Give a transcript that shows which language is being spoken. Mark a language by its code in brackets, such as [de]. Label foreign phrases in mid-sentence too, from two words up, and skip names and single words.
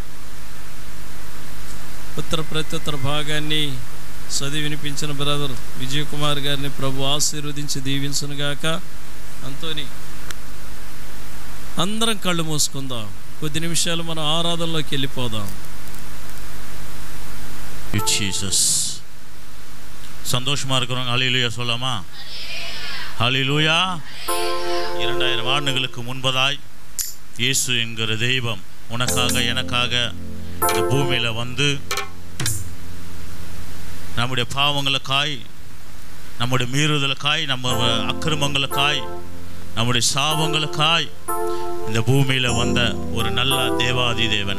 [te] ఉత్తర ప్రత్యుత్తర భాగాన్ని చదివి వినిపించిన బ్రదర్ విజయ్ కుమార్ గారిని ప్రభు ఆశీర్వదించి దీవించును గాక. అంతోని అందరం కళ్ళు మూసుకుందాం. కొద్ది నిమిషాలు మనం ఆరాధనలోకి వెళ్ళిపోదాం. [ta] జీసస్ சந்தோஷமாக இருக்கிறவங்க ஹல்லேலூயா சொல்லாமா? ஹல்லேலூயா. 2000 ஆண்டுகளுக்கு முன்பதாய் இயேசு என்கிற தெய்வம் உனக்காக எனக்காக இந்த பூமியில் வந்து நம்முடைய பாவங்களுக்காய், நம்முடைய மீறுதலுக்காய், நம்ம அக்கிரமங்களுக்காய், நம்முடைய சாபங்களுக்காய் இந்த பூமியில் வந்த ஒரு நல்ல தேவாதி தேவன்.